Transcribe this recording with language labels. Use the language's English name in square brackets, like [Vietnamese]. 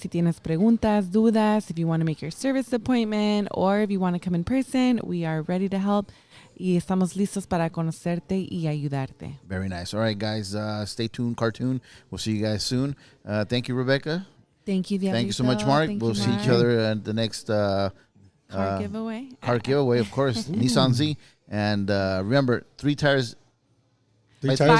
[Spanish] Si tienes preguntas, dudas, [English] if you want to make your service appointment, or if you want to come in person, we are ready to help. [Spanish] Y estamos listos para conocerte y ayudarte. [English] Very nice. All right, guys, stay tuned, cartoon. We'll see you guys soon. Thank you, Rebecca. Thank you, Diablito. Thank you so much, Mark. We'll see each other at the next car giveaway. Car giveaway, of course. Nissan Z. And remember, 3 tires. Three tires,